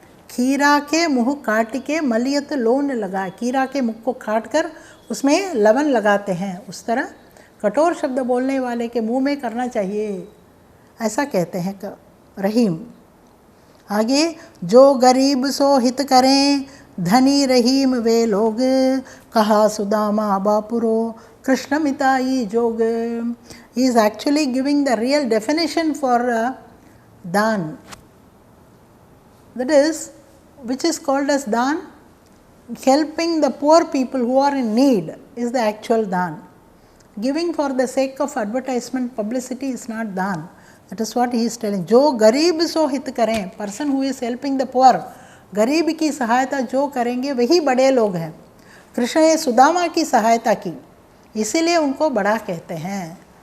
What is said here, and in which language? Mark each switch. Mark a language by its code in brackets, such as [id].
[hi] खीरा के मुँह काट के मलियत लोन लगा, खीरा के मुख को काट कर उसमें लवण लगाते हैं, उस तरह कठोर शब्द बोलने वाले के मुंह में करना चाहिए, ऐसा कहते हैं रहीम। आगे, जो गरीब सो हित करें धनी रहीम वे लोग, कहा सुदामा बापुरो कृष्ण मिताई जोग। [en] He is actually giving the real definition for daan, that is, which is called as daan, helping the poor people who are in need is the actual daan. Giving for the sake of advertisement, publicity is not daan. That is what he is telling. [hi] जो गरीब सो हित करें, [en] person who is helping the poor, [hi] गरीब की सहायता जो करेंगे वही बड़े लोग हैं। कृष्ण ने सुदामा की सहायता की, इसीलिए उनको बड़ा कहते हैं।